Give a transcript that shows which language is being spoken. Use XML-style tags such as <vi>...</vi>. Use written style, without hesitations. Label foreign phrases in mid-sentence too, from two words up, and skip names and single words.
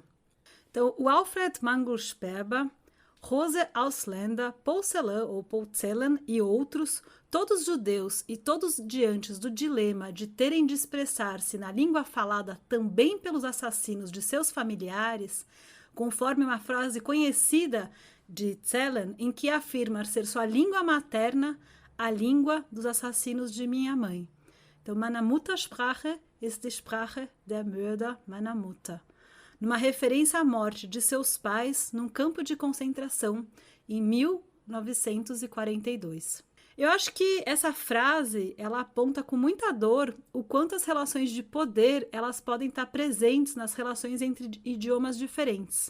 <pt>Então, o Alfred Mangelsperber, Rose Ausländer, Paul Celan ou Paul Celan e outros, todos judeus e todos diante do dilema de terem de expressar-se na língua falada também pelos assassinos de seus familiares, conforme uma frase conhecida de Celan, em que afirma ser sua língua materna a língua dos assassinos de minha mãe. Então,</pt> <de>meine Muttersprache ist die Sprache der Mörder meiner Mutter.</de> <pt>Numa referência à morte de seus pais num campo de concentração em 1942. Eu acho que essa frase, ela aponta com muita dor o quanto as relações de poder, elas podem estar presentes nas relações entre idiomas diferentes.</pt>